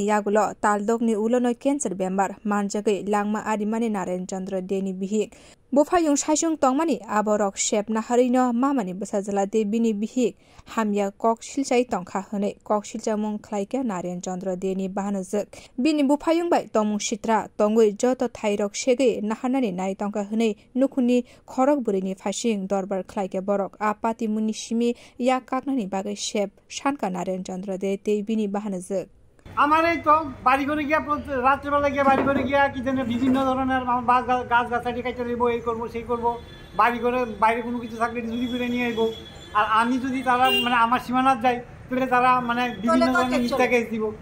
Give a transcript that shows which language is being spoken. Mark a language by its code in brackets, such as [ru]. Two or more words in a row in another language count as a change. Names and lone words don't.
[brx] यागुल तालदकनि उलनो केन्सार बेमार मानजगै लांमा आरिमानि नारायण चंद्र देनि बिहिक बुफायुं साइसुं तंमानि आबो रक शेप नाहारैनो मामानि बसाजलाते बिनि बिहिक हामिया कक सिलसाइ तंखा हनै कक सिलसा मुं ख्लाइके नारायण चंद्र देनि बाहानजोक बिनि बुफायुं बाय तमुं सित्रा तंगै जत थाइरक सेगै नाहारनानि नाय तंखा हनै नुखुनि खरक बुरैनि फासिं दरबार ख्लाइके बरक आपाति मुनि सिमी या काकनानि बागै शेप शानका नारायण चंद्र दे ते बिनि बाहानजोक [bn] আমার এই তো বাড়ি করে গিয়া রাত্রেবেলা গিয়ে বাড়ি করে গিয়া কি জানে বিভিন্ন ধরনের গাছ গাছালি কাটতে দেবো এই করবো সেই করবো বাড়ি করে বাইরে কোনো কিছু থাকলে চুরি করে নিয়ে আসবো আর আমি যদি তারা মানে আমার সীমানাত যাই তাহলে তারা মানে বিভিন্ন ধরনের মিথ্যা কেস দিব